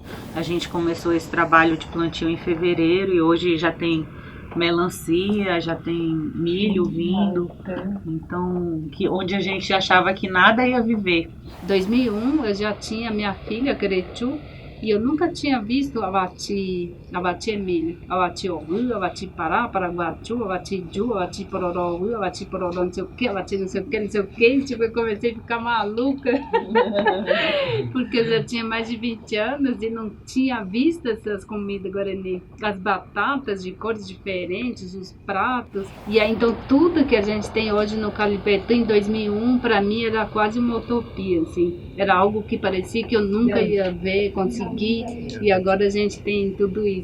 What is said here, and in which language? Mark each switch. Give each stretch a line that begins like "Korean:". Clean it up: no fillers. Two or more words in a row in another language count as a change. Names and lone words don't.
Portuguese: A gente começou esse trabalho de plantio em fevereiro e hoje já tem melancia, já tem milho vindo, então onde a gente achava que nada ia viver. Em 2001 eu já tinha minha filha, Gretu, e eu nunca tinha visto Abati é milho, Abati Ogu, Abati Pará, Paraguatu, Abati Ju, Abati Pororogu, Abati Pororó, não sei o que, Abati não sei o que, não sei o que, tipo, eu comecei a ficar maluca, porque eu já tinha mais de 20 anos e não tinha visto essas comidas guarani, as batatas de cores diferentes, os pratos, e aí então tudo que a gente tem hoje no Calipetu em 2001, para mim era quase uma utopia, assim, era algo que parecia que eu nunca ia ver, conseguir, e agora a gente tem tudo isso.